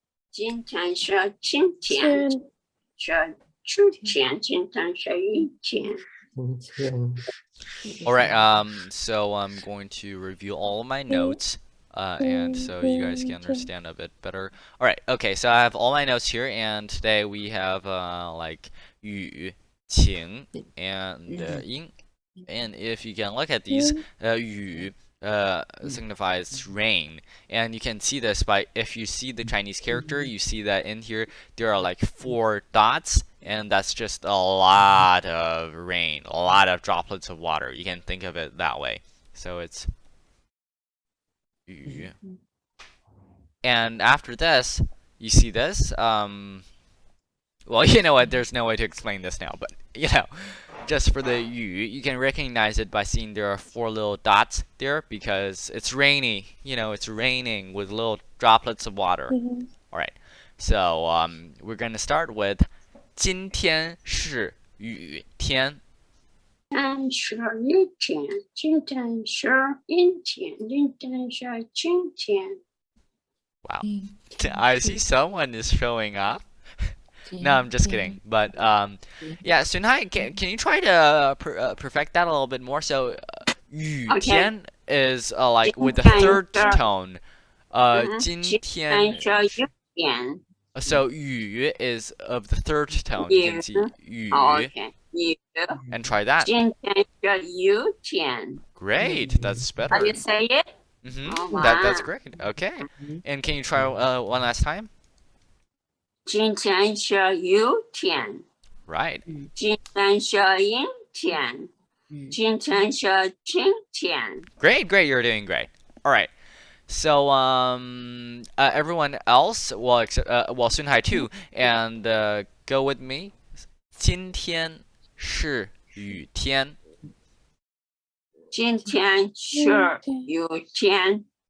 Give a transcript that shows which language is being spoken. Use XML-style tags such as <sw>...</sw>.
<zh>今天是今天是秋天，今天是雨天。</zh> <en>Alright, so I'm going to review all of my notes, and so you guys can understand a bit better. Alright, okay, so I have all my notes here, and today we have, like, 雨, 晴, and 阴. And if you can look at these, 雨 signifies rain, and you can see this by, if you see the Chinese character, you see that in here there are like 4 dots, and that's just a lot of rain, a lot of droplets of water. You can think of it that way. So it's 雨. And after this, you see this, well, you know what, there's no way to explain this now, but you know, just for the 雨, you can recognize it by seeing there are 4 little dots there because it's rainy. You know, it's raining with little droplets of water. Alright, so we're gonna start with</en> <zh>今天是雨天。天是雨天，今天是阴天，今天是晴天。</zh> <en>Wow, I see someone is showing up. No, I'm just kidding. But yeah, Sunhai, can you try to perfect that a little bit more? So, 雨天 is like with the third tone.</en> <zh>今天是雨天。</zh> <en>So 雨 is of the third tone. You can see 雨 Okay. 雨 and try that.</en> <zh>今天是雨天。</zh> <en>Great, that's better. How do you say it? Oh, That's wow. great. Okay. And can you try one last time?</en> <zh>今天是雨天，</zh> <en>Right.</en> <zh>今天是阴天，今天是晴天。</zh> <en>Great, you're doing great. All right. So everyone else, well, well, Sunhai too, and go with me.</en> <zh>今天是雨天。今天是雨天，</zh>